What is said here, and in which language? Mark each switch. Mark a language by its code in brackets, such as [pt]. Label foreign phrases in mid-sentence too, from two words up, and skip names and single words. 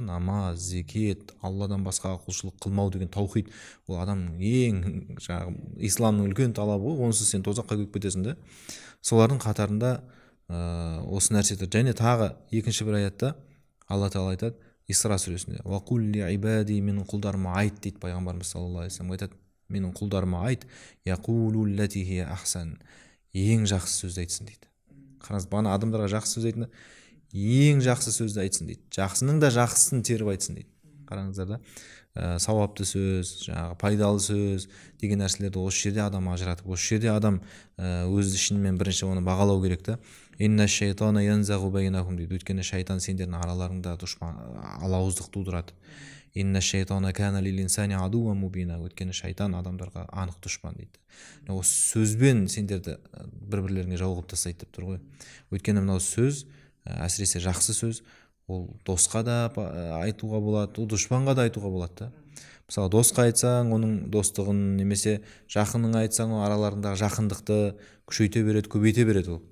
[kk] Намаз, зекет, Алладан басқаға құлшылық қылмау деген таухид, ол адамның ең исламның үлкен талабы ғой, онсыз сен тозаққа кіріп кетесің да. Солардың қатарында осы нәрсе тұр. Және тағы екінші бір аятта Алла Тағала айтады, Исра сүресінде, [ar] وقل لعبادي, [kk] менің құлдарыма айт дейді пайғамбарымыз [ar] صلى الله عليه وسلم, [kk] айтады, менің құлдарыма айт, [ar] يقولوا التي هي أحسن, [kk] ең жақсы сөзді айтсын дейді. Қараңыз, бағана адамдарға жақсы сөз айтында ең жақсы сөзді айтсын дейді. Жақсының да жақсысын теріп айтсын дейді. Қараңыздар да, сауапты сөз, пайдалы сөз деген нәрселерді осы жерде адам ажыратып, осы жерде адам өз ішінен бірінші оны бағалау керек та. [ar] إن الشيطان ينزغ بينهم дейді. [kk] Өйткені шайтан сендердің араларыңда алауыздық тудырады. [ar] إن الشيطان كان للإنسان عدوا مبينا. [kk] Өйткені шайтан адамдарға анық дұшпан дейді. Осы сөзбен сендерді бір-бірлеріңе жау қылып тастайды деп тұр ғой. Өйткені мынау сөз, әсіресе жақсы сөз, ол досқа да айтуға болады, ол дұшпанға да айтуға болады да. Мысалы, досқа айтсаң, оның достығын, немесе жақының айтсаң, араларындағы жақындықты күшейте береді, көбейте береді ол.